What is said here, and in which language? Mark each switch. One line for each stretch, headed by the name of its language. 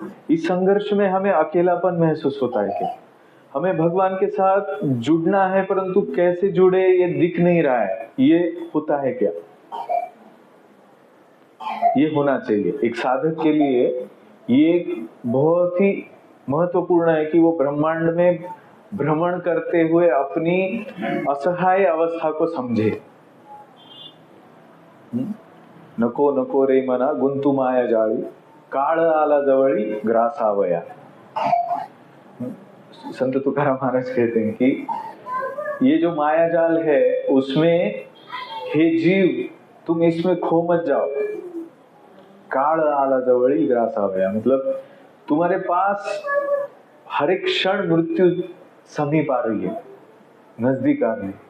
Hindi: इस संघर्ष में हमें अकेलापन महसूस होता है क्या? हमें भगवान के साथ जुड़ना है, परंतु कैसे जुड़े ये दिख नहीं रहा है, ये होता है क्या? ये होना चाहिए एक साधक के लिए। ये बहुत ही महत्वपूर्ण है कि वो ब्रह्मांड में भ्रमण करते हुए अपनी असहाय अवस्था को समझे।
Marathi: नको नको रे मना गुंतु माया जाळी, काळ आला जवळी ग्रासावया।
Hindi: संत तुकाराम महाराज कहते हैं कि ये जो माया जाल है उसमें, हे जीव तुम इसमें खो मत जाओ।
Marathi: काळ आला जवळी ग्रासावया,
Hindi: मतलब तुम्हारे पास हर एक क्षण मृत्यु समीप आ रही है, नजदीक आ रही है।